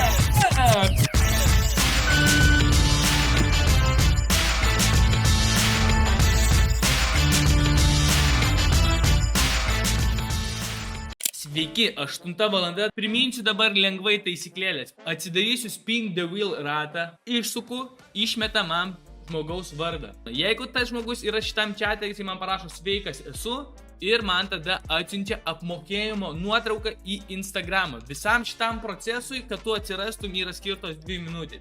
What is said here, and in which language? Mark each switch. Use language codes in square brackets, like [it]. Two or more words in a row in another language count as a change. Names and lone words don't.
[lt] Sveiki, 8 valanda. Priminsiu dabar lengvai taisyklėlės. Atsidarysiu [en] spin the wheel [lt] ratą, išsuku, išmeta man žmogaus vardą. Jeigu tas žmogus yra šitam čiate, jisai man parašo sveikas esu ir man tada atsiunčia apmokėjimo nuotrauką į Instagramą. Visam šitam procesui, kad tu atsirastum, yra skirtos 2 minutės.